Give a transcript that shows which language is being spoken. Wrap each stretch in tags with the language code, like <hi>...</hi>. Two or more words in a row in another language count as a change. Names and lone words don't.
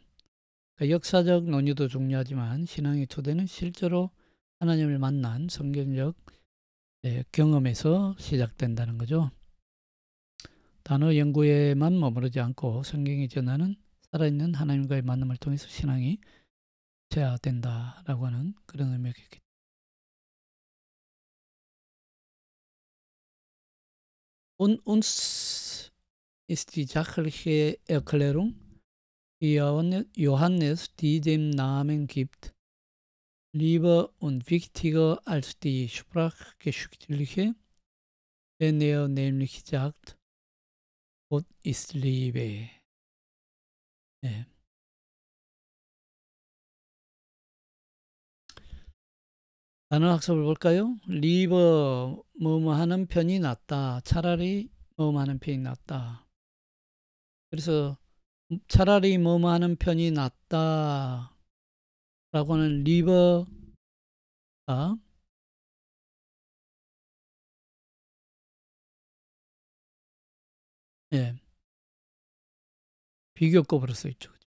<ko>그러니까 역사적 논의도 중요하지만 신앙의 토대는 실제로 하나님을 만난 성경적 경험에서 시작된다는 거죠. 단어 연구에만 머무르지 않고 성경이 전하는 살아있는 하나님과의 만남을 통해서 신앙이 재화된다라고 하는 그런 의미가 있겠죠.</ko> <de>Uns ist die sachliche Erklärung, die Johannes, die dem Namen gibt, lieber und wichtiger als die sprachgeschichtliche, wenn nämlich sagt, Gott ist Liebe.</de> <ko>네. 단어 학습을 볼까요? 리버 뭐뭐 하는 편이 낫다. 차라리 뭐뭐 하는 편이 낫다. 그래서 차라리 뭐뭐 하는 편이 낫다 라고 하는 리버가 비교급으로 써있죠.</ko>